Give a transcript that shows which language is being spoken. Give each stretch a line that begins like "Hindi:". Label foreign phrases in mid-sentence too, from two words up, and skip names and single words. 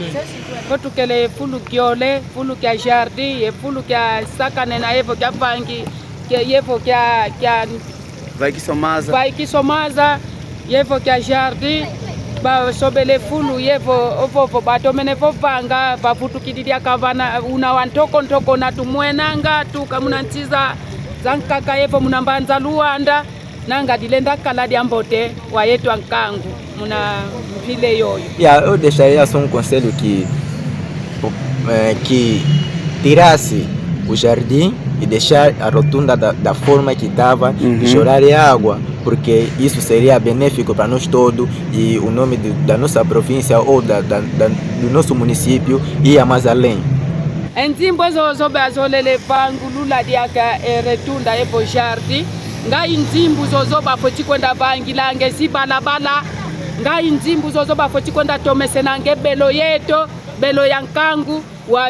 Kongo: Kotukele fulu kiole, fulu kia jardi, fulu kia sakane na evo kia pangi, yevo kia vai kisomaza, yevo kia jardi, ba sobele fulu yevo ovo batomene vovanga, ba futu kididia kavana una wantoko na tumwenanga tu kamuna ntiza zankaka yevo munambanza luanda. nanga dilenda kala dia mbote wayetu ankangu muna mpile yoyo.
Portuguese: Eu deixaria só conselho que tirasse o jardim e deixar a rotunda da forma que estava, chorar água, porque isso seria benéfico para nós todos e o nome da nossa província ou do nosso município ia mais além.
Kongo: Enzimbo zozobe azolele pangulula diaka retunda epo jardi ngai nzimbu zozoba foti kwenda bangi lange si balabala ngai nzimbu zozoba foti kwenda tomesenange belo yeto belo yankangu wa